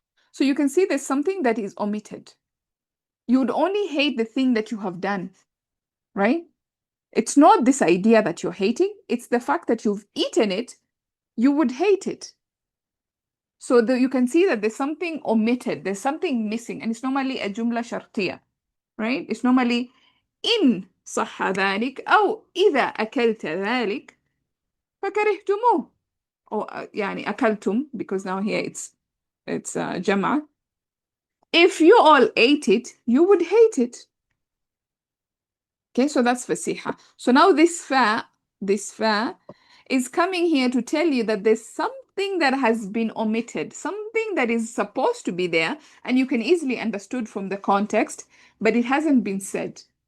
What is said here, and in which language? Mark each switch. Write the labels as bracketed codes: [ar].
[en] So you can see there's something that is omitted. You would only hate the thing that you have done, right? It's not this idea that you're hating, it's the fact that you've eaten it, you would hate it. So you can see that there's something omitted, there's something missing, and it's normally a jumla shartiya, right? It's normally [ar] إن صح ذلك أو إذا أكلت ذلك فكرهتموه. [en] Or [ar] يعني أكلتم, [en] because now here it's جمع. If you all ate it, you would hate it. Okay, so that's fasiha. So now this fa is coming here to tell you that there's something that has been omitted, something that is supposed to be there, and you can easily understood from the context, but it hasn't been said.